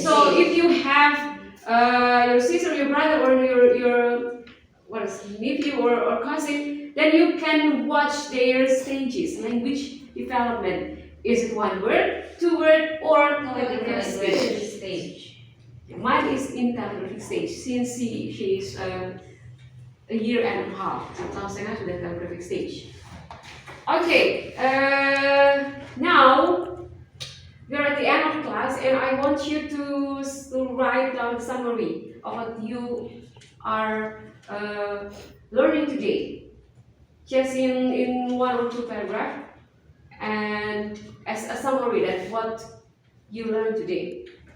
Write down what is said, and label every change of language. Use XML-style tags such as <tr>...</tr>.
<en>So if you have your sister, your brother, or your nephew or cousin, then you can watch their stages, language development. Is it one word, 2 word, or telegraphic stage? Mine is in telegraphic stage since she is a year and a half.</en> <id>1 tahun setengah sudah telegraphic stage.</id> <en>Okay, now we're at the end of the class, and I want you to write down the summary of what you are learning today. Just in 1 or 2 paragraphs, and as a summary that what you learned today.</en>